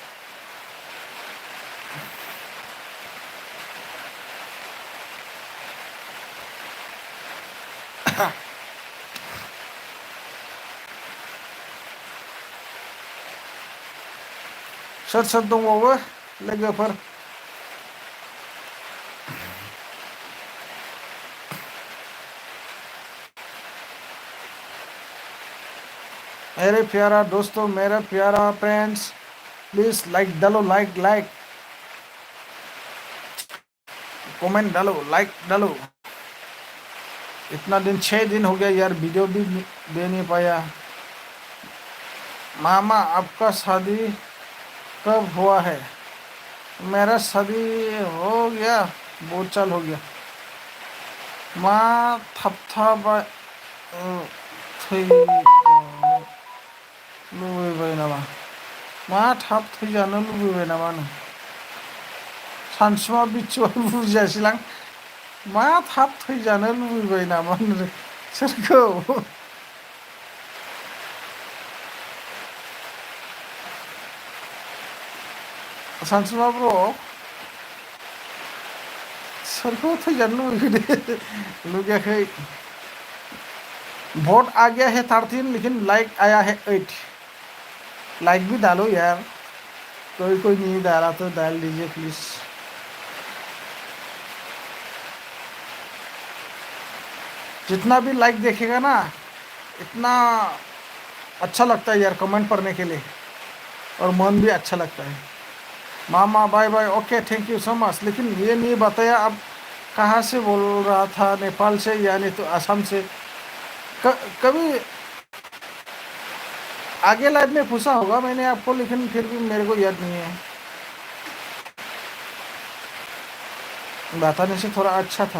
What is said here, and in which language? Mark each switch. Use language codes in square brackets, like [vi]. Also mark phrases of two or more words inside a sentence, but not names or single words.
[brx] सच सच दंबावो लोगोफोर। [hi] मेरे प्यारा दोस्तों, मेरा प्यारा फ्रेंड्स, प्लीज लाइक डालो, लाइक लाइक, कमेंट डालो, लाइक डालो। इतना दिन, 6 दिन हो गया यार, वीडियो भी दे नहीं पाया। मामा आपका शादी कब हुआ है? मेरा शादी हो गया, बहुत साल हो गया। [brx] माँ थपथाबा लुबैबाय नामा? मा थाब थैजानो लुबैबाय नामा नों? सानसुमा बिथिबाय बुजियासैलां। मा थाब थैजानो लुबैबाय नामा होनदों? सोरखौ? सानसुमा ब्र' सोरखौ थैजानो लुबैखो? लुगैयाखै। [hi] वोट आ गया है 13, लेकिन लाइक आया है 8। लाइक भी डालो यार, कोई कोई नहीं डाला तो डाल दीजिए प्लीज। जितना भी लाइक देखेगा ना, इतना अच्छा लगता है यार कमेंट पढ़ने के लिए, और मन भी अच्छा लगता है। मामा [en] bye bye, [hi] ओके, [en] thank you so much. [hi] लेकिन ये नहीं बताया आप कहाँ से बोल रहा था, नेपाल से यानी तो असम से? कभी आगे लाइफ में पूछा होगा मैंने आपको, लेकिन फिर भी मेरे को याद नहीं है। बताने से थोड़ा अच्छा था।